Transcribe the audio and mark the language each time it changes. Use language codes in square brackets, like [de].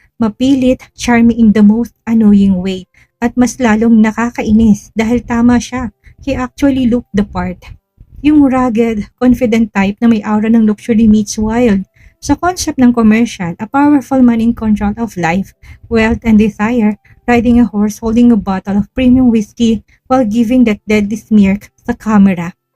[tl] Mapilit, [en] charming in the most annoying way. [tl] At mas lalong nakakainis dahil tama siya. [en] He actually looked the part. Yung rugged, confident type [tl] na may aura ng [en] luxury meets wild. [tl] Sa concept ng commercial, [en] a powerful man in control of life, wealth, and desire, riding a horse holding a bottle of premium whiskey while giving that deadly smirk sa camera.